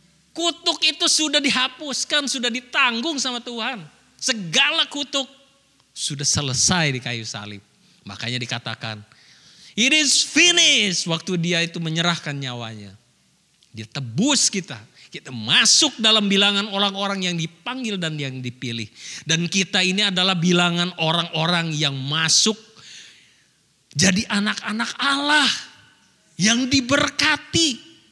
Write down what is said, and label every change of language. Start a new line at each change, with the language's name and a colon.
Indonesian: Kutuk itu sudah dihapuskan, sudah ditanggung sama Tuhan. Segala kutuk sudah selesai di kayu salib. Makanya dikatakan,
English: it is finished.
Indonesian: Waktu dia itu menyerahkan nyawanya. Dia tebus kita. Kita masuk dalam bilangan orang-orang yang dipanggil dan yang dipilih. Dan kita ini adalah bilangan orang-orang yang masuk jadi anak-anak Allah yang diberkati.